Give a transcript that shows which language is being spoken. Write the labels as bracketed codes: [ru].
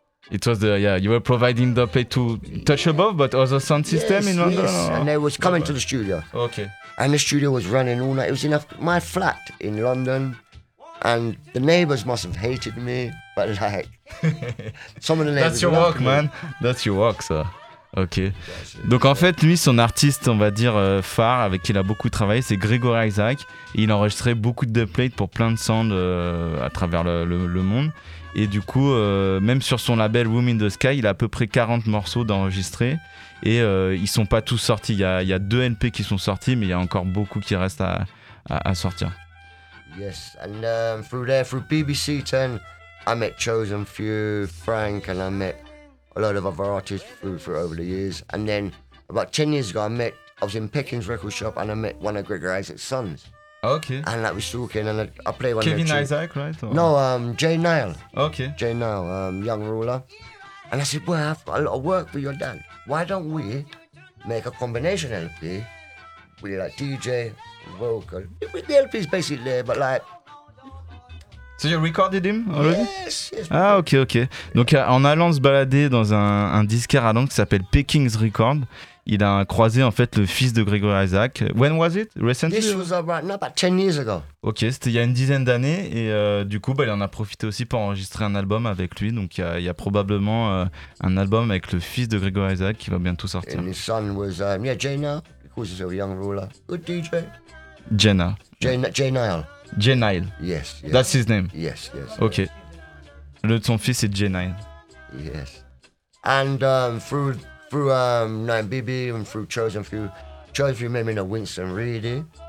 [en] It was you were providing doublets to Touch Above, but other sound system in London? Yes, and they was coming to the studio. Okay. And the studio was running all night. It was in my flat in London, and the neighbors must have hated me, but like, some of the neighbors. That's your work, man. That's your work, sir. Ok. [fr] Donc en fait, lui, son artiste, on va dire, phare, avec qui il a beaucoup travaillé, c'est Gregory Isaac. Il enregistrait beaucoup de dubplates pour plein de sound à travers le monde. Et du coup, même sur son label Room in the Sky, il a à peu près 40 morceaux d'enregistrés. Et ils sont pas tous sortis. Il y a 2 LP qui sont sortis, mais il y a encore beaucoup qui restent à sortir. [en] Yes, and through there, through BBC 10, I met Chosen Few, Frank, and I met a lot of other artists for over the years. And then about 10 years ago, I was in Peckin's record shop and I met one of Gregor Isaac's sons. Okay. And I was talking and I played one Kevin of Kevin Isaac, right? Or? No, Jay Nile. Okay. Jay Nile, young ruler. And I said, well, I've got a lot of work for your dad. Why don't we make a combination LP with like DJ, vocal. The LP is basically there, but like, so you recorded him already? Yes. Ah, ok. [fr] Donc en allant se balader dans un disquaire à Londres qui s'appelle Peckin's Record, il a croisé en fait le fils de Gregory Isaac. [en] When was it? Recently? This was about 10 years ago. [fr] Ok, c'était il y a une dizaine d'années et du coup, il en a profité aussi pour enregistrer un album avec lui. Donc il y a probablement un album avec le fils de Gregory Isaac qui va bientôt sortir. [en] And his son was, Jaina, because he's a young ruler. Good DJ. Jaina. Jaina. Jay Nile. Yes. That's his name. Yes. Okay. Yes. [fr] Le son fils est Jay Nile. [en] Yes. And through Nine BB and through Chosen Few made me know Winston Reedy.